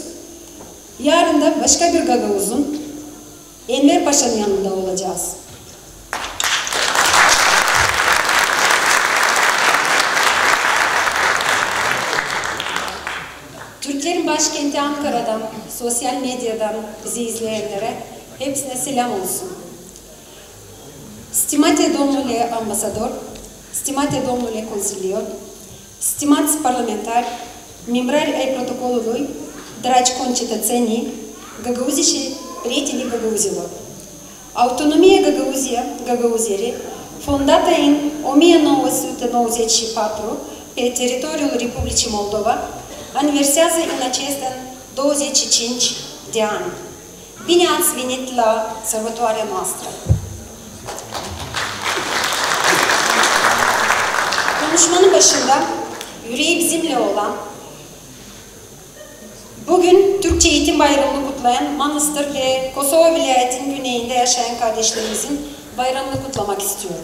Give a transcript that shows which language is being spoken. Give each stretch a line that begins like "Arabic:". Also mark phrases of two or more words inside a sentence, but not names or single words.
Turkish: Yarın da başka bir Gagavuz'un Enver Paşa'nın yanında olacağız. Türklerin başkenti Ankara'dan, sosyal medyadan bizi izleyenlere hepsine selam olsun.
Romanian: Stimate domnule ambasador, stimate domnule consilier, stimați parlamentari, membrari ai protocolului, dragi concetățenii, găgăuzii și prietenii găgăuzilor. Autonomia Gagauziei, fondată în 1994 pe teritoriul Republicii Moldova, aniversează în acest an 25 de ani. Bine ați venit la sărbătoarea noastră!
Turkish: Konuşmanın başında yüreği bizimle olan, bugün Türkçe Eğitim Bayramı'nı kutlayan Manastır ve Kosova vilayetinin güneyinde yaşayan kardeşlerimizin bayramını kutlamak istiyorum.